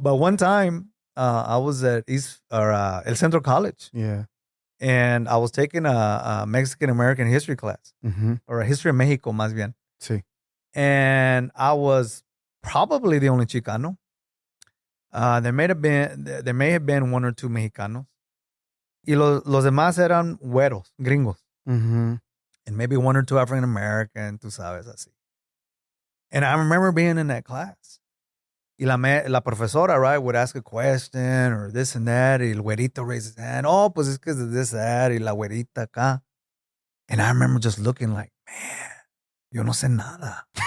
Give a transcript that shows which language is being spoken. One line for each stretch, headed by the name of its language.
English: But one time, I was at El Centro College. Yeah. And I was taking a Mexican-American history class, or a history of Mexico,
Spanish: más bien. Sí.
English: And I was probably the only Chicano. There may have been one or two Mexicanos.
Spanish: Y los demás eran güeros, gringos.
English: And maybe one or two African American,
Spanish: tú sabes, así.
English: And I remember being in that class.
Spanish: Y la profesora,
English: right, would ask a question or this and that.
Spanish: Y el güerito
English: raised his hand.
Spanish: Oh, pues es que es this, that. Y la güerita acá.
English: And I remember just looking like, man,
Spanish: yo no sé nada.